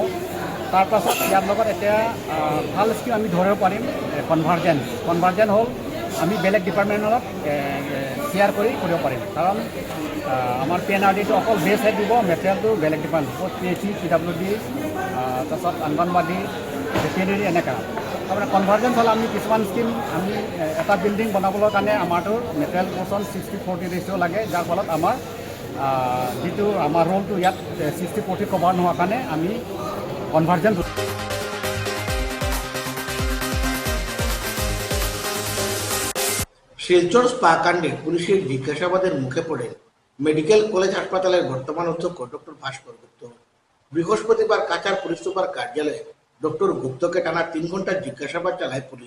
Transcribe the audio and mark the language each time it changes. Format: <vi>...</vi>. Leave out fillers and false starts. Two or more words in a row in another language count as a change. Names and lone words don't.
<as>তাৰপাছত ইয়াৰ লগত এতিয়া ভাল স্কিম আমি ধৰিব পাৰিম কনভাৰ্জেন্স হ'ল আমি বেলেগ ডিপাৰ্টমেণ্টৰ লগত শ্বেয়াৰ কৰিব পাৰিম, কাৰণ আমাৰ PNRDটো অকল বেছ হেড দিব, মেটেৰিয়েলটো বেলেগ ডিপাৰ্টমেণ্ট PHC PWD তাৰপাছত অংগনবাদী ভেটেৰিনেৰী এনেকুৱা। তাৰমানে কনভাৰ্জেন্স হ'ল আমি কিছুমান স্কিম আমি এটা বিল্ডিং বনাবৰ কাৰণে আমাৰতো মেটেৰিয়েল পৰ্চন 60-40 ৰেচিঅ' লাগে, যাৰ ফলত আমাৰ যিটো আমাৰ ৰোলটো ইয়াত 60-40 কভাৰ নোহোৱাৰ কাৰণে আমি কনভাৰ্জেন্স।</as> <bn>শিলচর স্পা কাণ্ডে পুলিশের জিজ্ঞাসাবাদের মুখে পড়েন মেডিকেল কলেজ হাসপাতালের বর্তমান অধ্যক্ষ ডক্টর ভাস্কর গুপ্ত। বৃহস্পতিবার কাছাড় পুলিশ সুপার কার্যালয়ে ডক্টর গুপ্তকে টানা 3 ঘন্টার জিজ্ঞাসাবাদ চালায় পুলিশ।</bn>